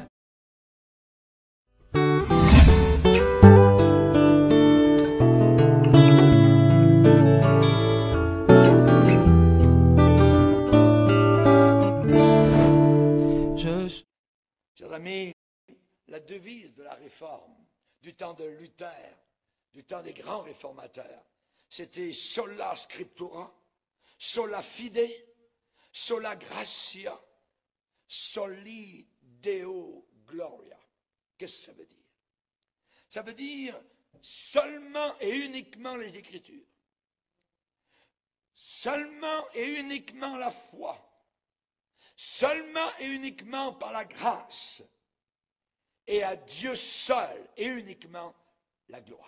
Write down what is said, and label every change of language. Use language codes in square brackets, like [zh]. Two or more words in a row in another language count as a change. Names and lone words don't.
[fr] Chers amis, la devise de la réforme, du temps de Luther, du temps des grands réformateurs, c'était [la] sola scriptura, sola fide, sola gratia, soli Deo gloria. [fr] Qu'est-ce que ça veut dire? Ça veut dire seulement et uniquement les Écritures. Seulement et uniquement la foi. Seulement et uniquement par la grâce. Et à Dieu seul et uniquement la gloire.